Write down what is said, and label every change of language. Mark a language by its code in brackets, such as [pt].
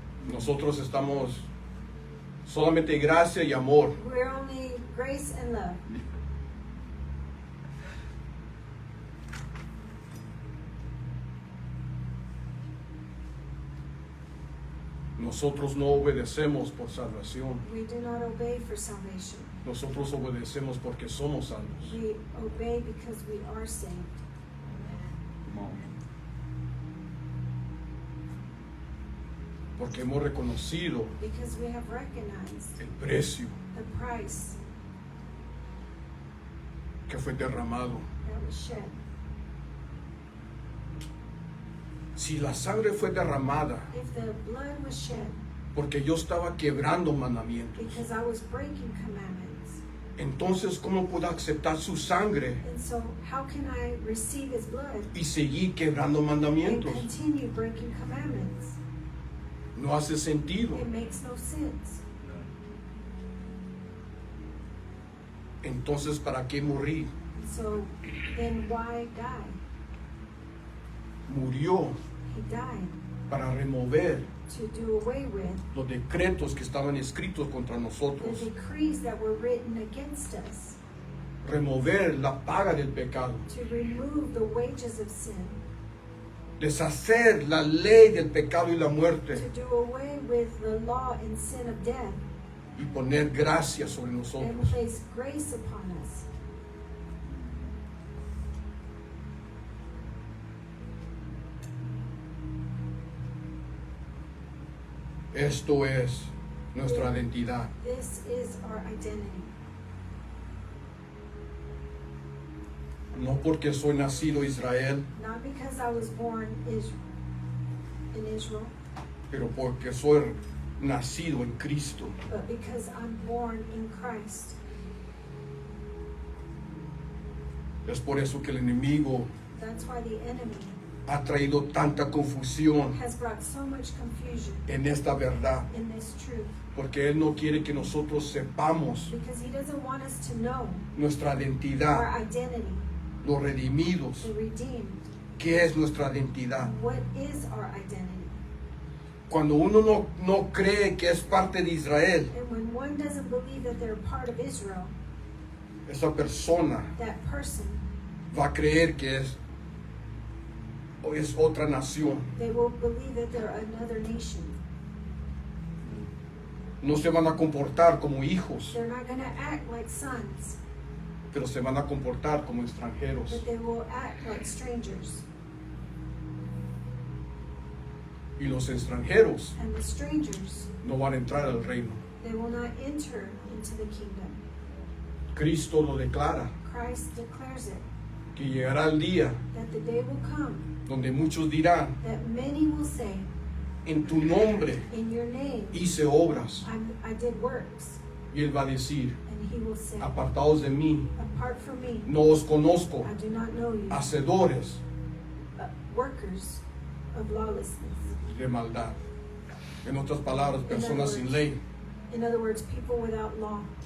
[es] Nosotros estamos solamente gracia y amor. [en] We're only grace and love. [es] Nosotros no obedecemos por salvación. [en] We do not obey for salvation. [es] Nosotros obedecemos porque somos salvos. [en] We obey because we are saved. Come on. [es] Porque hemos reconocido [en] Because we have recognized [es] el precio [en] the price [es] que fue derramado. [en] that was shed. [es] Si la sangre fue derramada [en] If the blood was shed [es] porque yo estaba quebrando mandamientos, [en] because I was breaking commandments, [es] entonces ¿cómo puedo aceptar su sangre [en] and so how can I receive his blood [es] y seguir quebrando [en] and [es] mandamientos? [en] continue breaking commandments? [es] No hace sentido. [en] It makes no sense. [es] Entonces, ¿para qué morir? [en] So then why die? [es] Murió [en] He died [es] para remover [en] to do away with [es] los decretos que estaban escritos contra [en] the [es] nosotros, [en] decrees that were written against us, [es] remover la paga del pecado, [en] to remove the wages of sin, [es] deshacer la ley del pecado y la [en] to [es] muerte [en] do away with the law and sin of death, [es] y poner gracia sobre [en] and [es] nosotros. [en] place grace upon us. [es] Esto es nuestra identidad. [en] This is our identity. [es] No porque soy nacido Israel, [en] Not because I was born in Israel, [es] pero porque soy nacido en Cristo. [en] but because I'm born in Christ. [es] Es por eso que el enemigo [en] That's why the enemy [es] ha traído tanta confusión [en] has brought so much confusion [es] en esta verdad, [en] in this truth, [es] porque Él no quiere que nosotros sepamos [en] because he doesn't want us to know [es] nuestra [en] our [es] identidad, [en] identity, [es] los redimidos, [en] the redeemed. [es] qué es nuestra identidad. [en] What is our identity? [es] Cuando uno no cree que es parte de Israel, [en] And when one doesn't believe that they're part of Israel, [es] esa persona [en] that person, [es] va a creer que es otra nación. [en] they will believe that they're another nation. [es] No se van a comportar como hijos, [en] They're not going to act like sons, [es] pero se van a comportar como extranjeros. [en] but they will act like strangers. [es] Y los extranjeros [en] And the strangers, [es] no van a entrar al reino. [en] they will not enter into the kingdom. [es] Cristo lo declara, [en] Christ declares it, [es] que llegará el día [en] that the day will come [es] donde muchos dirán, [en] that many will say, [es] en tu nombre [en] in your name, [es] hice obras. [en] I did works. [es] Y él va a decir, [en] And he will say, [es] apartados de mí, [en] apart from me, [es] no os conozco, [en] I do not know you, [es] hacedores [en] workers of lawlessness. [es] de maldad. En otras palabras, personas sin ley, [en] In other words, people without law,